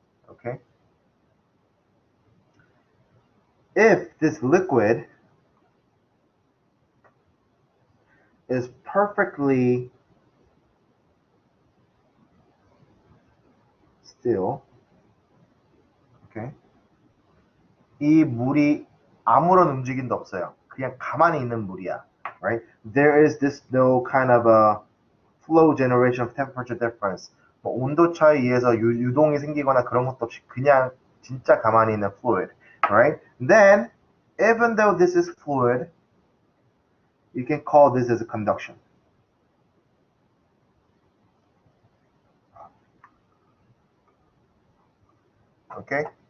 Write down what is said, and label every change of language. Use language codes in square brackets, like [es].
[en] Okay, if this liquid is perfectly still, okay, [ko] 이 물이 아무런 움직임도 없어요. 그냥 가만히 있는 물이야, right? [en] There is this no kind of a flow generation of temperature difference. [ko] 뭐 온도 차에 의해서 유동이 생기거나 그런 것도 없이 그냥 진짜 가만히 있는 fluid, right? [en] Then, even though this is fluid, you can call this as a conduction. Okay?